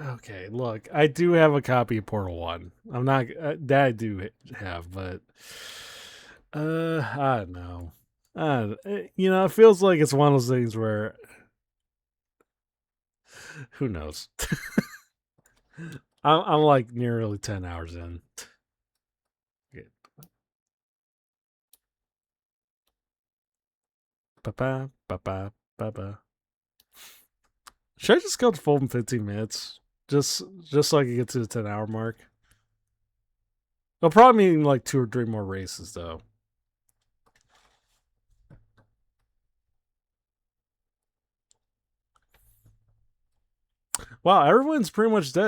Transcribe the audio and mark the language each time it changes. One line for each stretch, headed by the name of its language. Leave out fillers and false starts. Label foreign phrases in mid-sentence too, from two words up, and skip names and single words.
English: Okay, look, I do have a copy of Portal 1. I'm not that I do have, but I don't know. You know, it feels like it's one of those things where who knows. I'm like nearly 10 hours in. Okay. Ba-ba. Should I just go to full in 15 minutes? Just so I can get to the 10-hour mark? It'll probably mean like 2 or 3 more races, though. Wow, everyone's pretty much dead.